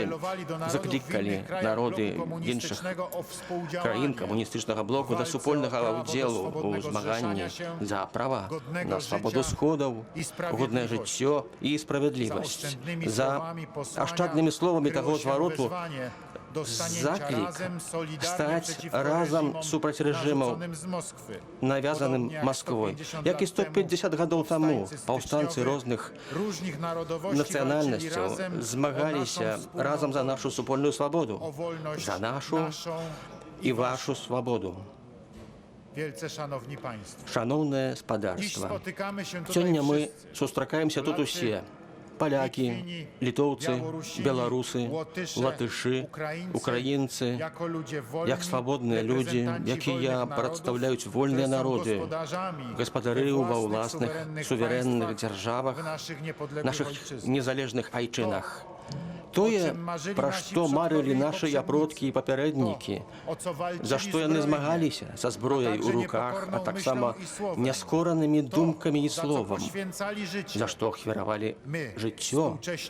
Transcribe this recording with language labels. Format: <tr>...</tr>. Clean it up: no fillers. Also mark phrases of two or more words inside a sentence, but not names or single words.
<pl>apelowali do narodów</pl> <be>заклікалі</be> <pl>w innych krajach</pl> <be>народы</be> <pl>bloku</pl> <be>іншых</be> <pl>komunistycznego o współdziałanie</pl> <be>краін камуністычнага блоку да</be> <pl>walce</pl> <be>супольнага</be> <pl>o prawo do</pl> <be>ўдзелу ў</be> <pl>swobodnego</pl> <be>змаганні</be> <pl>zrzeszania się,</pl> <be>за права</be> <pl>godnego</pl> <be>на свабоду</be> <pl>życia</pl> <be>сходаў,</be> <pl>i sprawiedliwość.</pl> <be>годнае жыццё і</be> <pl>za</pl> <be>справядлівасць.</be> <pl>oszczędnymi</pl> <be>За</be> <pl>słowami posłania</pl> <be>ашчаднымі словамі таго</be> <pl>kryło się</pl> <be>звароту</be> <pl>wezwanie do stanięcia</pl> <be>заклік</be> <pl>razem, solidarnie</pl> <be>стаць</be> <pl>przeciwko</pl> <be>разам</be> <pl>reżimom</pl> <be>супраць рэжымаў,</be> <pl>narzuconym z Moskwy.</pl> <be>навязаным</be> <pl>Podobnie jak</pl> <be>Масквой.</be> <pl>150</pl> <be>Як і</be> <pl>lat temu</pl> <be>150 гадоў таму</be> <pl>powstańcy</pl> <be>паўстанцы</be> <pl>styczniowi</pl> <be>розных</be> <pl>różnych narodowości</pl> <be>нацыянальнасцяў</be> <pl>walczyli razem o</pl> <be>змагаліся</be> <pl>naszą wspólną</pl> <be>разам за нашу супольную свабоду,</be> <pl>o wolność</pl> <be>за нашу</be> <pl>naszą</pl> <be>і вашу свабоду.</be> <pl>Wielce szanowni państwo.</pl> <be>Шановнае</be> <pl>Dziś</pl> <be>спадарства,</be> <pl>spotykamy się tutaj</pl> <be>сёння мы</be> <pl>wszyscy.</pl> <be>сустракаемся тут усе. Палякі, літоўцы, беларусы, латышы, украінцы,</be> <pl>jako ludzie wolni,</pl> <be>як свабодныя людзі,</be> <pl>reprezentanci</pl> <be>якія</be> <pl>wolnych</pl> <be>прадстаўляюць</be> <pl>narodów,</pl> <be>вольныя</be> <pl>które są</pl> <be>народы,</be> <pl>gospodarzami</pl> <be>гаспадары</be> <pl>we</pl> <be>ва</be> <pl>własnych</pl> <be>ўласных</be> <pl>suwerennych</pl> <be>суверэнных</be> <pl>państwach,</pl> <be>дзяржавах,</be> <pl>w naszych niepodległych</pl> <be>наших</be> <pl>ojczyznach.</pl> <be>незалежных айчынах. Тое, пра што марылі нашыя продкі і папярэднікі, за што яны змагаліся са зброяй у руках, а таксама няскоранымі думкамі і словам, за што ахвяравалі жыццё.</be>